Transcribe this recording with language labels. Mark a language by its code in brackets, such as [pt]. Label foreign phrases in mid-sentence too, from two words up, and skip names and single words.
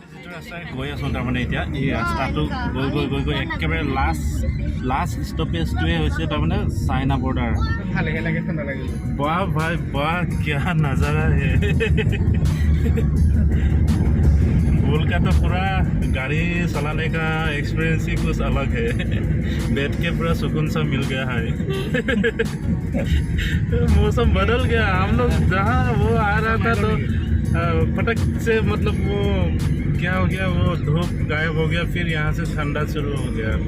[as] ৰাস্তাই গৈ আছোঁ তাৰমানে এতিয়া এই ৰাস্তাটো গৈ গৈ গৈ গৈ একেবাৰে লাষ্ট ষ্টপেজটোৱে হৈছে তাৰমানে চাইনা বৰ্ডাৰ। [hi] वाह भाई वाह, क्या नज़ारा है। भूल का तो पूरा गाड़ी चलाने का एक्सपीरियंस ही कुछ अलग है। बैठ के पूरा सुकून सा मिल गया है। मौसम बदल गया, हम लोग जहाँ वो आ रहा था तो फटक से मतलब वो क्या हो गया, वो धूप गायब हो गया, फिर यहाँ से ठंडा शुरू हो गया अभी।